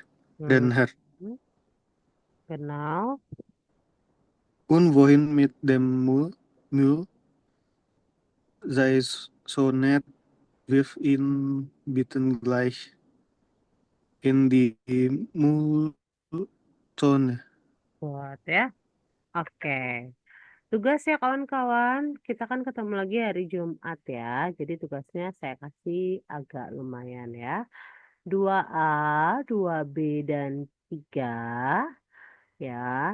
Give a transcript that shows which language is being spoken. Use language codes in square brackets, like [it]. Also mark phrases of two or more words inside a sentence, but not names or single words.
[de] Mhm. Genau. Und wohin mit dem Müll? Sei so nett, wirf ihn bitte gleich in die Mülltonne. [id] Good ya. Oke. Tugas ya kawan-kawan, kita kan ketemu lagi hari Jumat ya. Jadi tugasnya saya kasih agak lumayan ya. 2A, 2B, dan 3 ya.